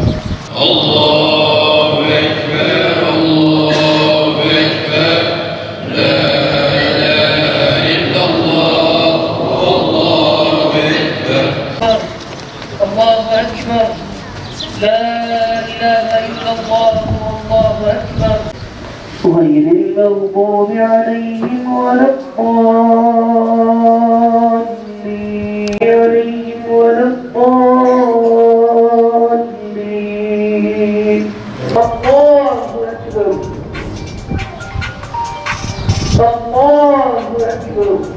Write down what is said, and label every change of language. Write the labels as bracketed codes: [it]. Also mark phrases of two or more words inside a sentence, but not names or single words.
[ar] الله أكبر، الله أكبر. لا إله إلا الله، الله أكبر. الله أكبر. لا إله إلا الله، الله أكبر. غير المغضوب عليهم ولا الضالين. الله أكبر. الله أكبر.